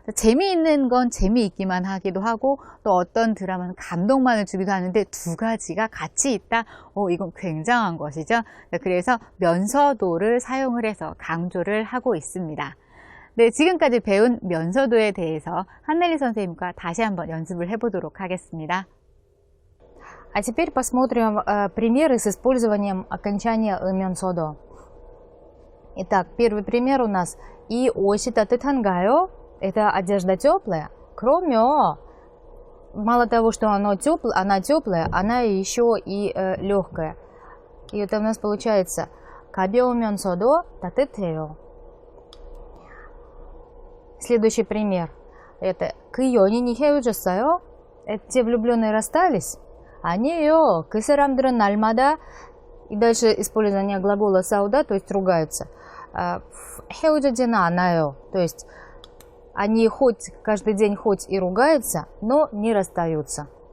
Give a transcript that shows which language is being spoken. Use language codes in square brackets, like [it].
[ko] 재미있는 건 재미있기만 하기도 하고 또 어떤 드라마는 감동만을 주기도 하는데 두 가지가 같이 있다. 이건 굉장한 것이죠. 그래서 면서도를 사용을 해서 강조를 하고 있습니다. 네, 지금까지 배운 면서도에 대해서 한넬리 선생님과 다시 한번 연습을 해보도록 하겠습니다. [ru] А теперь посмотрим примеры с использованием окончания «면서도». Итак, первый пример у нас [ko] «이 옷이 따뜻한가요?» [ru] Это одежда теплая. [ko] 그러면 [ru] мало того, что она теплая, она еще и легкая. И это у нас получается [ko] 가벼우면서도 따뜻해요. [ru] Следующий пример. Это [ko] 그 연인이 헤어졌어요? [ru] Те влюбленные расстались? [ko] 아니에요. 그 사람들은 날마다, [ru] и дальше использование глагола сауда, то есть ругаются. [ko] 헤어지지는 않아요. [ru] То есть они хоть каждый день хоть и ругаются, но не расстаются.